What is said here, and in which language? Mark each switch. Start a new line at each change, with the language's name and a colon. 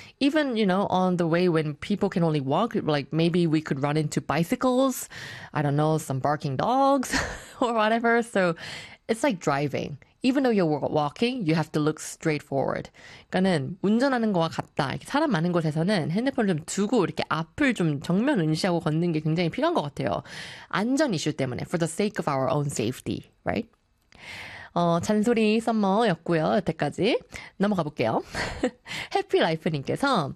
English: Even, you know, on the way when people can only walk, like maybe we could run into bicycles, I don't know, some barking dogs or whatever. So it's like driving. Even though you're walking, you have to look straight forward.
Korean: 그러니까는 운전하는 거와 같다. 이렇게 사람 많은 곳에서는 핸드폰을 좀 두고 이렇게 앞을 좀 정면 응시하고 걷는 게 굉장히 필요한 것 같아요. 안전 이슈 때문에.
English: For the sake of our own safety, right?
Korean: 잔소리 썸머였고요. 여태까지 넘어가 볼게요. 해피라이프님께서